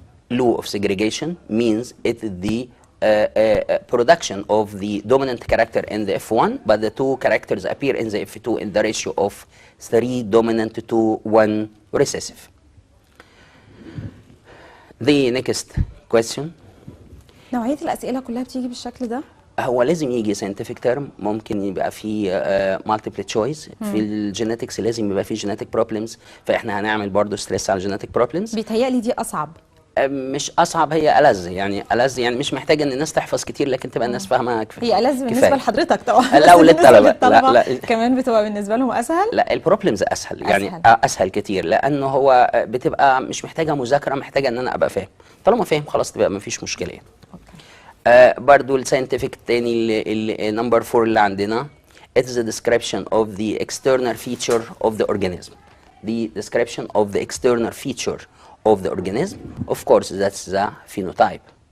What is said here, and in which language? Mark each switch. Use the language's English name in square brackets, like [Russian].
[English] Law of segregation means it is the production of the dominant character in the F1, but the two characters appear in the F2 in the ratio of 3 dominant to 1 recessive. The next question. [Arabic] نوعية الأسئلة كلها بتيجي بالشكل ده؟ هو لازم يجي scientific term، ممكن يبقى فيه multiple choice. في الجينيتكس لازم يبقى فيه genetic problems، فاحنا هنعمل برضه stress على genetic problems. بيتهيألي دي أصعب. مش أصعب، هي ألذ، يعني ألذ، يعني مش محتاجة إن الناس تحفظ كتير لكن تبقى الناس فاهمة كفاية. هي ألذ بالنسبة لحضرتك طبعا. لا وللطلبة لا كمان بتبقى بالنسبة لهم أسهل؟ لا البروبلمز أسهل يعني أسهل كتير، لأنه هو بتبقى مش محتاجة مذاكرة، محتاجة إن أنا أبقى فاهم. طالما فاهم خلاص تبقى مفيش مشكلة يعني. برضو الساينتفك التاني اللي نمبر 4 اللي عندنا [English] it is a description of the external feature of the organism. The description of the external feature of the organism, of course, that's the phenotype.